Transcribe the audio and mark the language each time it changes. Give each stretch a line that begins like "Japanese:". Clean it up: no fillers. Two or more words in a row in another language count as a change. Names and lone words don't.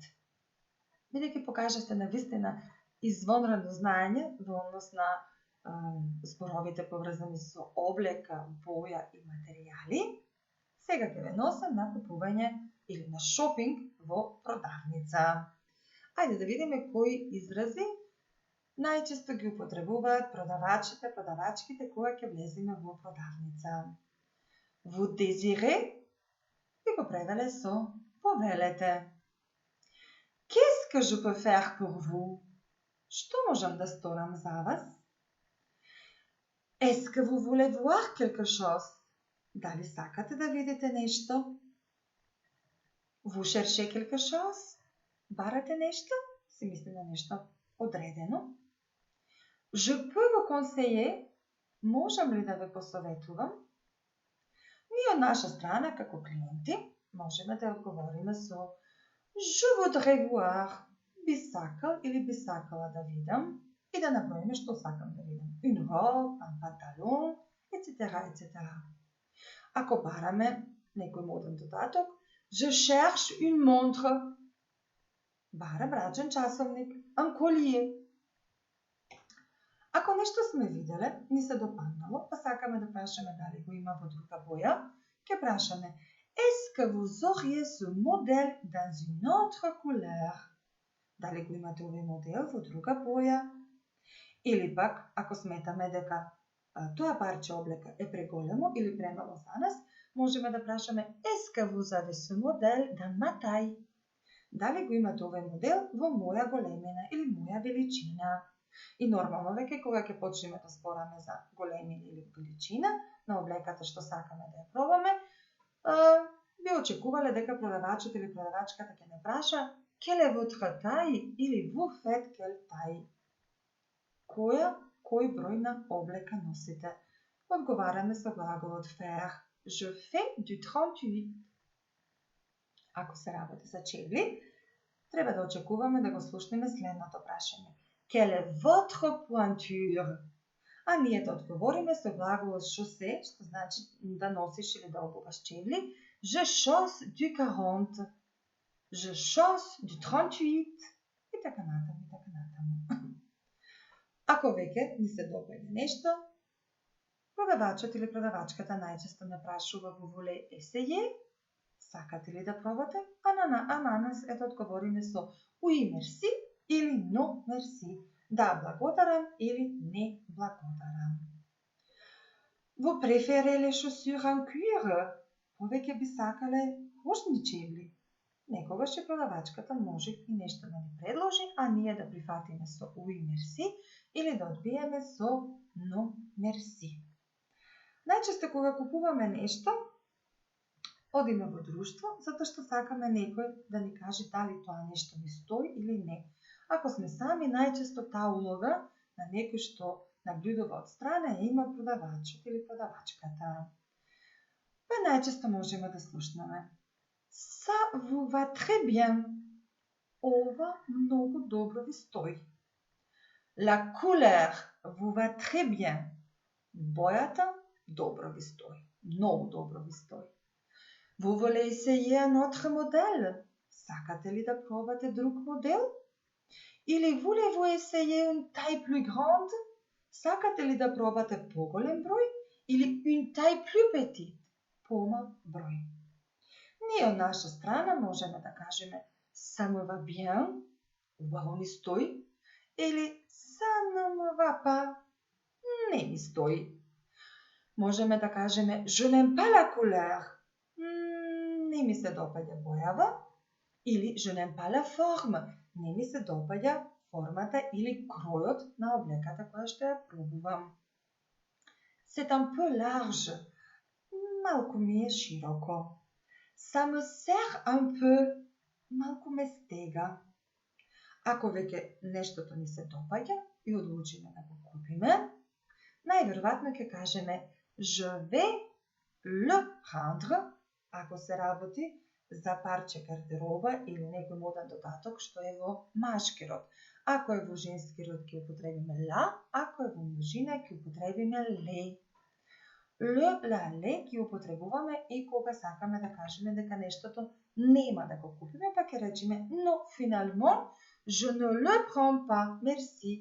Macedonian: Бидејќи покажавте навистина извонредно знаење во однос на зборовите поврзани со облека, боја и материјали, сега ќе ве носам на купување или на шопинг во продавница. Ајде да видиме кои изрази најчесто ги употребуваат продавачките кога ќе влеземе во продавница.
French: Vous désirez
Macedonian: и го превеле со повелете.
French: Qu'est-ce que je peux faire pour vous?
Macedonian: Што можам да сторам за вас?
French: Est-ce que vous voulez voir quelque chose?
Macedonian: Дали сакате да видите нешто?
French: Vous cherchez quelque chose?
Macedonian: Барате нешто? Се мисли на нешто одредено.
French: Je peux vous conseiller?
Macedonian: Можам ли да ве посоветувам? Ние од наша страна, како клиенти, можеме да одговориме со
French: Je voudrais voir.
Macedonian: Би сакал или би сакала да видам и да наброиме што сакам да видам.
French: Une robe, un pantalon, etc. etc.
Macedonian: Ако бараме некој моден додаток,
French: Je cherche une montre.
Macedonian: Барам рачен часовник,
French: un collier.
Macedonian: Ако нешто сме виделе, ни се допаднало, па сакаме да прашаме дали го има во друга боја, ќе прашаме
French: Est-ce que vous auriez ce modèle dans une autre couleur?
Macedonian: Дали го имате овој модел во друга боја? Или пак, ако сметаме дека тоа парче облека е преголемо или премало за нас, можеме да прашаме
French: Est-ce que vous avez ce modèle dans ma taille?
Macedonian: Дали го имате овој модел во моја големина или моја величина? И нормално веќе кога ќе почнеме да спораме за големина или величина на облеката што сакаме да ја пробаме, би очекувале дека продавачот или продавачката ќе не праша
French: quelle est votre taille
Macedonian: или
French: vous faites quelle taille?
Macedonian: Кој број на облека носите? Одговараме со глаголот
French: faire. Je fais du 38.
Macedonian: Ако се работи за чевли, треба да очекуваме да го слушнеме следното прашање.
French: Quelle est votre pointure?
Macedonian: А ние да одговориме со глаголот chausser, што значи да носиш или да обуваш чевли.
French: Je chausse du 40. Je chausse du 38.
Macedonian: И така натаму, и така натаму. Ако веќе ни се допаѓа нешто, продавачот или продавачката најчесто не прашува
French: vous voulez essayer?
Macedonian: Сакате ли да пробате? А на нас е да одговориме со
French: oui merci
Macedonian: или
French: non merci.
Macedonian: Да, благодарам или не благодарам.
French: Vous préférez les chaussures en cuir?
Macedonian: Повеќе би сакале кожни чевли. Некогаш и продавачката може и нешто да ни предложи, а ние да прифатиме со
French: oui merci
Macedonian: или да одбиеме со
French: non merci.
Macedonian: Најчесто кога купуваме нешто, одиме во друштво, затоа што сакаме некој да ни каже дали тоа нешто ни стои или не. Ако сме сами, најчесто таа улога на некој што наблюдува од страна ја има продавачот или продавачката. Па најчесто можеме да слушнеме
French: Ça vous va très bien.
Macedonian: Ова многу добро ви стои.
French: La couleur vous va très bien.
Macedonian: Бојата добро ви стои. Многу добро ви стои.
French: Vous voulez essayer un autre modèle?
Macedonian: Сакате ли да пробате друг модел?
French: Или voulez-vous essayer une taille plus grande?
Macedonian: Сакате ли да пробате поголем број?
French: Или une taille plus petite?
Macedonian: Помал број. Ние од наша страна можеме да кажеме
French: ça me va bien,
Macedonian: убаво ми стои, или
French: ça ne me va pas,
Macedonian: не ми стои. Можеме да кажеме
French: je n'aime pas la couleur,
Macedonian: не ми се допаѓа бојава, или
French: je n'aime pas la forme,
Macedonian: не ми се допаѓа формата или кројот на облеката која што ја пробувам.
French: C'est un peu large,
Macedonian: малку ми е широко.
French: Ça me serre un peu,
Macedonian: малку ме стега. Ако веќе нештото ни се допаѓа и одлучиме да го купиме, најверојатно ќе кажеме
French: je vais le prendre,
Macedonian: ако се работи за парче гардероба или некој моден додаток што е во машки род. Ако е во женски род ќе употребиме la, ако е во множина ќе употребиме le. Ле ги употребуваме и кога сакаме да кажеме дека нештото нема да го купиме, па ќе речеме но
French: finalement je ne le prends pas, merci.